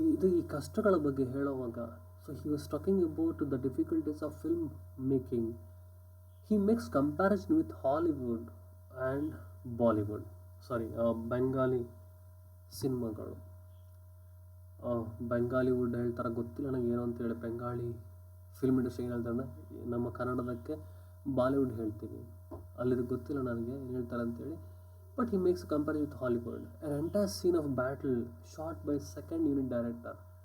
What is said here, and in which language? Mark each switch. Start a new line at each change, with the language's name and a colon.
Kannada: ಈ ಕಷ್ಟಗಳ ಬಗ್ಗೆ ಹೇಳುವಾಗ,
English: He was talking about the difficulties of film making. He makes comparison with Hollywood and Bollywood.
Kannada: Bengali ಸಿನಿಮಾಗಳು. ಬೆಂಗಾಲಿವುಡ್ ಹೇಳ್ತಾರೆ, ಗೊತ್ತಿಲ್ಲ ನನಗೆ ಏನು ಅಂತೇಳಿ. ಬೆಂಗಾಳಿ ಫಿಲ್ಮ್ ಇಂಡಸ್ಟ್ರಿ ಏನು ಹೇಳ್ತಾರೆ ಅಂದರೆ, ನಮ್ಮ ಕನ್ನಡದಕ್ಕೆ ಬಾಲಿವುಡ್ ಹೇಳ್ತೀವಿ, ಅಲ್ಲಿದು ಗೊತ್ತಿಲ್ಲ ನನಗೆ ಏನು ಹೇಳ್ತಾರೆ ಅಂತೇಳಿ.
English: But he makes compare with Hollywood. An entire scene of battle shot by second unit director.